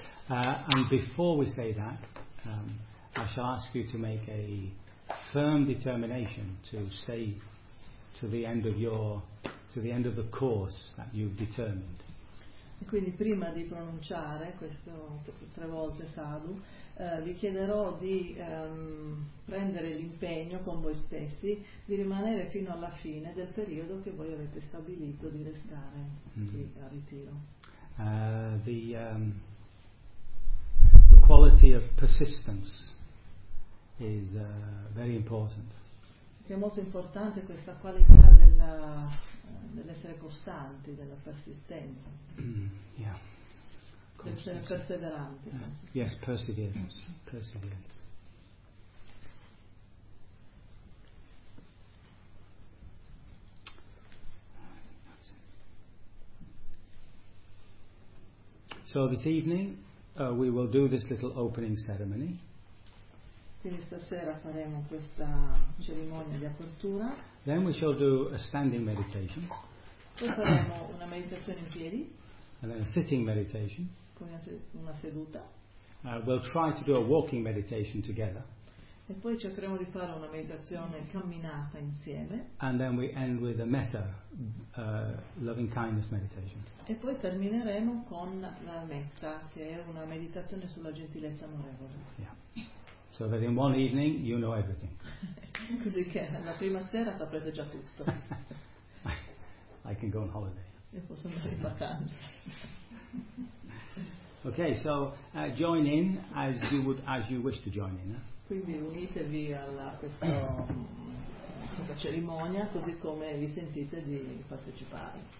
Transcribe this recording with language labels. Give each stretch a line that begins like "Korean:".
English: And before we say that, I shall ask you to make a firm determination to stay to the end of the course that you've determined.
Italian: E quindi prima di pronunciare questo tre volte sadhu, vi chiederò di prendere l'impegno con voi stessi di rimanere fino alla fine del periodo che voi avete stabilito di restare qui a ritiro.
English: The quality of persistence is very important.
Italian: Che è molto importante questa qualità dell'essere costanti, della persistenza.
English: Yeah.
Italian: Essere perseveranti.
English: Yes, perseverance. So this evening we will do this little opening ceremony.
Italian: Quindi stasera faremo questa cerimonia di apertura.
English: Then we shall do a standing meditation.
Italian: Poi faremo una meditazione in piedi.
English: And then a sitting meditation.
Italian: Poi una seduta.
English: We'll try to do a walking meditation together.
Italian: E poi cercheremo di fare una meditazione camminata insieme.
English: And then we end with a metta, loving kindness meditation.
Italian: E poi termineremo con la metta, che è una meditazione sulla gentilezza amorevole.
English: Yeah. So that in one evening you know everything.
Italian: Così che la prima sera saprete già tutto.
English: I can go on holiday.
Italian: Io posso andare in vacanza.
English: Okay, so join in as you would, as you wish to join in.
Italian: Quindi unitevi alla questa cerimonia così come vi sentite di partecipare.